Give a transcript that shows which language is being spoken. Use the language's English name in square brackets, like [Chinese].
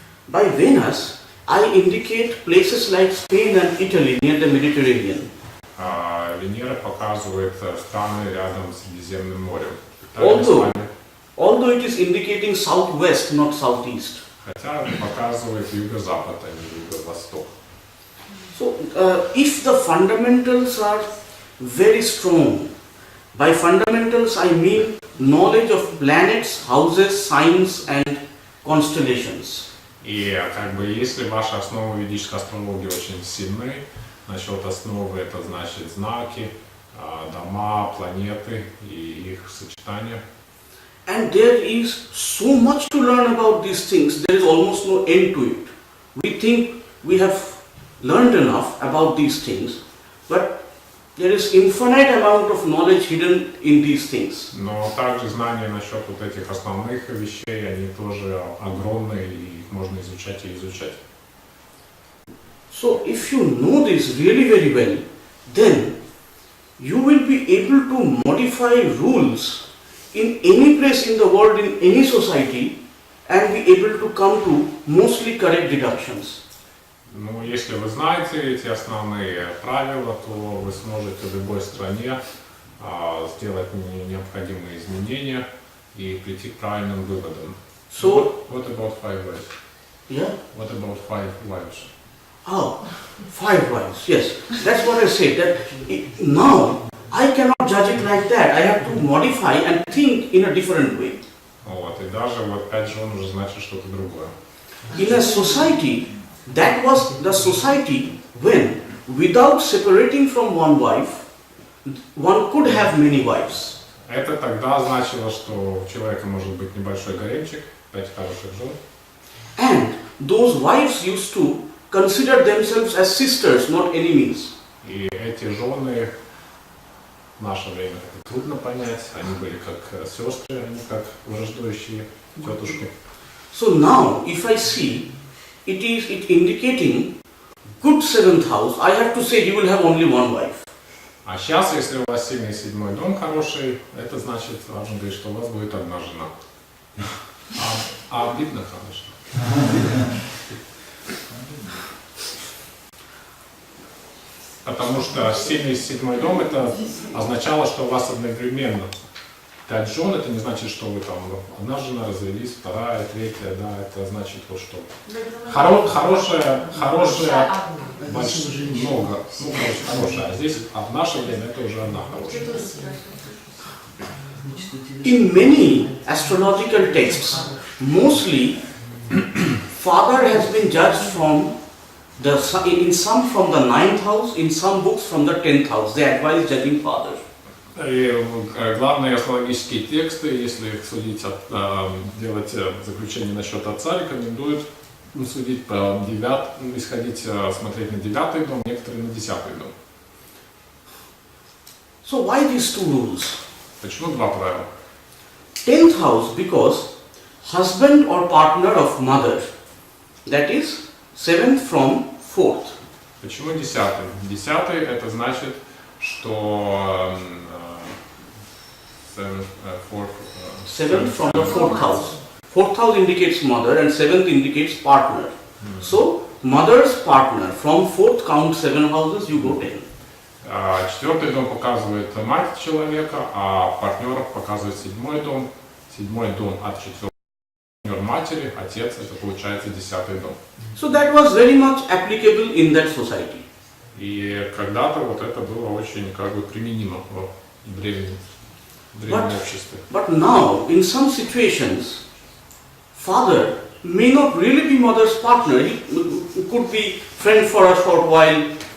[English] by Venus, I indicate places like Spain and Italy near the Mediterranean. [Russian] Венера показывает страны рядом с Средиземным морем. [English] Although it is indicating southwest, not southeast. [Russian] Хотя показывает юго-запад, а не юго-восток. [English] So, if the fundamentals are very strong, by fundamentals I mean knowledge of planets, houses, signs and constellations. [Russian] И если ваши основы ведической астрологии очень сильны, насчет основы это значит знаки, дома, планеты и их сочетания. [English] And there is so much to learn about these things, there is almost no end to it. We think we have learned enough about these things, but there is infinite amount of knowledge hidden in these things. [Russian] Но также знания насчет вот этих основных вещей, они тоже огромные, и их можно изучать и изучать. [English] So if you know this really very well, then you will be able to modify rules in any place in the world, in any society, and be able to come to mostly correct deductions. [Russian] Ну, если вы знаете эти основные правила, то вы сможете в любой стране сделать необходимые изменения и прийти к правильным выводам. [English] So, what about 5 wives? Yeah? What about 5 wives? Oh, 5 wives, yes. That's what I said, that now I cannot judge it like that. I have to modify and think in a different way. [Russian] Вот, и даже вот 5 жен уже значит что-то другое. [English] In a society, that was the society when, without separating from one wife, one could have many wives. [Russian] Это тогда значило, что у человека может быть небольшой гаремчик, 5 хороших жен. [English] And those wives used to consider themselves as sisters, not enemies. [Russian] И эти жены в наше время это трудно понять, они были как сестры, а не как враждующие тетушки. [English] So now, if I see it indicating good 7th house, I have to say you will have only one wife. [Russian] А сейчас, если у вас сильный 7-й дом хороший, это значит, важно говорить, что у вас будет одна жена. Обидно, конечно. Потому что сильный 7-й дом это означало, что у вас одновременно 5 жен, это не значит, что вы там одна жена развелись, вторая, третья, да, это значит вот что. Хорошая, много, хорошая, а здесь в наше время это уже одна хорошая. [English] In many astrological texts, mostly father has been judged from in some from the 9th house, in some books from the 10th house. They advise judging father. [Russian] И главные астрологические тексты, если их судить, делать заключение насчет отца, рекомендуют судить по смотреть на 9-й дом, некоторые на 10-й дом. [English] So why these two rules? [Russian] Почему два правила? [English] 10th house because husband or partner of mother, that is 7th from 4th. [Russian] Почему 10-й? 10-й это значит, что [English] 7th from the 4th house. 4th house indicates mother and 7th indicates partner. So mother's partner from 4th count 7 houses, you go 10. [Russian] Четвертый дом показывает мать человека, а партнеров показывает седьмой дом. Седьмой дом от четвертого партнер матери, отец, это получается 10-й дом. [English] So that was very much applicable in that society. [Russian] И когда-то вот это было очень как бы применимо в древнем обществе. [English] But now, in some situations, father may not really be mother's partner. He could be friend for a short while.